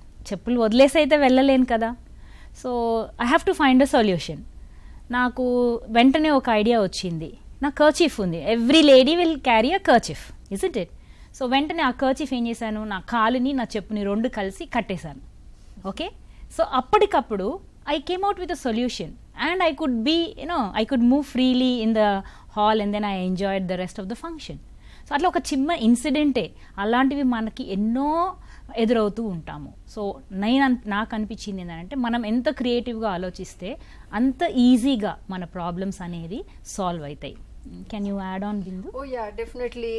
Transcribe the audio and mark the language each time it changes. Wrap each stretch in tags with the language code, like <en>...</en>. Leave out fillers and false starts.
<te>చెప్పులు వదిలేసి అయితే వెళ్ళలేను కదా.</te> <en>So I have to find a solution.</en> <te>నాకు వెంటనే ఒక ఐడియా వచ్చింది. నా కర్చీఫ్ ఉంది,</te> <en>Every lady will carry a kerchief, isn't it?</en> <te>So వెంటనే ఆ కర్చీఫ్ ఏం చేశాను, నా కాలుని నా చెప్పుని 2 కలిసి కట్టేశాను. ఓకే, సో అప్పటికప్పుడు</te> <en>I came out with a solution, and I could be, I could move freely in the hall, and then I enjoyed the rest of the function.</en> <te>So అట్లా ఒక చిన్న ఇన్సిడెంటే, అలాంటివి మనకి ఎన్నో ఎదురవుతూ ఉంటాము. సో నాకు అనిపించింది ఏంటంటే, మనం ఎంత క్రియేటివ్గా ఆలోచిస్తే అంత ఈజీగా మన ప్రాబ్లమ్స్ అనేది సాల్వ్ అవుతాయి.</te> <en>Can you add on Bindu? Oh yeah, definitely.</en>